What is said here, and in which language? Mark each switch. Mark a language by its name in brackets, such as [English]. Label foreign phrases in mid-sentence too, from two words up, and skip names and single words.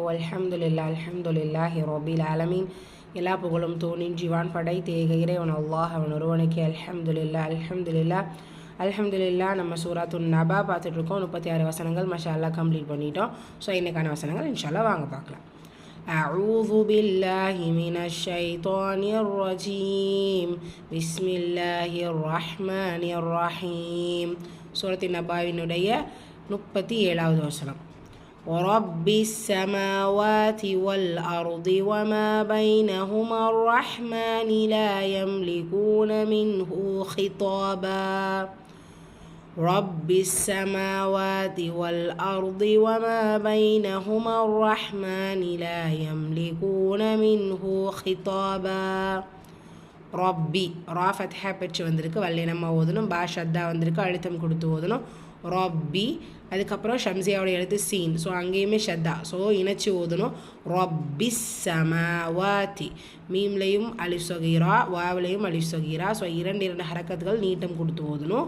[Arabic] الحمد لله رب العالمين. [Tamil] எல்லா புகழும் தோனின்றிவான் படைத்த ஏக இறைவன் அல்லாஹ் அவன் ஒருவனுக்கு. அல்ஹம்துலில்லாஹ். நம்ம சூராத்துன் நபா பார்த்துட்ருக்கோம். 36 வசனங்கள் [Arabic] ما شاء الله [Tamil] கம்ப்ளீட் பண்ணிட்டோம். ஸோ இன்றைக்கான வசனங்கள் [Arabic] إن شاء الله [Tamil] வாங்க பார்க்கலாம். [Arabic] أعوذ بالله من الشيطان الرجيم بسم الله الرحمن الرحيم. [Tamil] சூரத்தின் நபாவினுடைய 37வது வசனம். [Arabic] رب السماوات والأرض وما بينهما الرحمن لا يملكون منه خطابا. رب السماوات والأرض وما بينهما الرحمن لا يملكون منه خطابا. [Tamil] ரப்பி ரா ஃபத்ஹா பெற்று வந்திருக்கு, வல்லை நம்ம ஓதணும். பா ஷத்தா வந்திருக்கு, அழுத்தம் கொடுத்து ஓதணும். ரப்பி, அதுக்கப்புறம் ஷம்சியாவோட எழுத்து சீன், ஸோ அங்கேயுமே ஷத்தா, ஸோ இணைச்சி ஓதணும். [Arabic] رب السماوات, [Tamil] மீம்லையும் [Arabic] ألف صغيرة, [Tamil] வாவ்லையும் [Arabic] ألف صغيرة, [Tamil] ஸோ இரண்டு ஹரக்கத்துகள் நீட்டம் கொடுத்து ஓதணும்.